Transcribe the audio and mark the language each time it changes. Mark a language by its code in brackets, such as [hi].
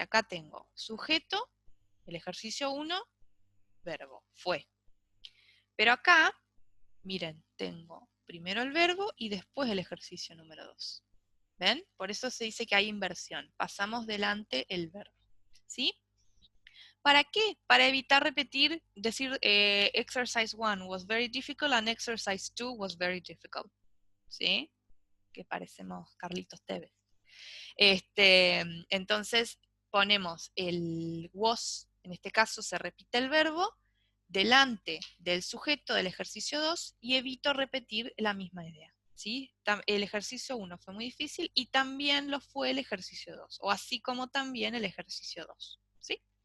[es] Acá tengo sujeto, el ejercicio 1, verbo, fue. Pero acá, miren, tengo primero el verbo y después el ejercicio número 2. ¿Ven? Por eso se dice que hay inversión. Pasamos delante el verbo. ¿Sí? ¿Para qué? Para evitar repetir, decir [en] exercise 1 was very difficult and exercise 2 was very difficult. [es] ¿Sí? Que parecemos Carlitos Tevez. Entonces ponemos el was, en este caso se repite el verbo, delante del sujeto del ejercicio 2 y evito repetir la misma idea. ¿Sí? El ejercicio 1 fue muy difícil y también lo fue el ejercicio 2, o así como también el ejercicio 2. ¿Sí?